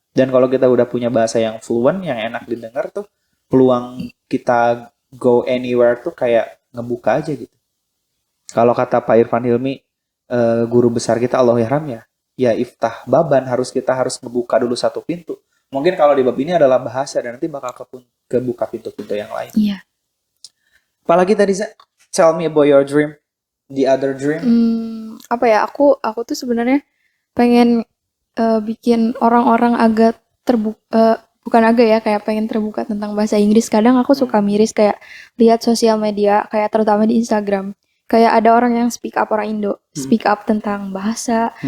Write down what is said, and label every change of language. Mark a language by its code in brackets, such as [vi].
[id] Dan kalau kita udah punya bahasa yang fluent, yang enak didengar tuh, peluang kita go anywhere tuh kayak ngebuka aja gitu. Kalau kata Pak Irfan Hilmi, guru besar kita Allahyarham ya iftah baban, kita harus ngebuka dulu satu pintu. Mungkin kalau di bab ini adalah bahasa dan nanti bakal kebuka pintu-pintu yang lain. Iya. Apalagi tadi [en] tell me about your dream, the other dream. [id] Apa ya? Aku tuh sebenarnya pengen bikin orang-orang agak terbuka, bukan agak ya, kayak pengen terbuka tentang bahasa Inggris. Kadang aku suka miris kayak lihat sosial media, kayak terutama di Instagram. Kayak ada orang yang speak up, orang Indo, speak up tentang bahasa.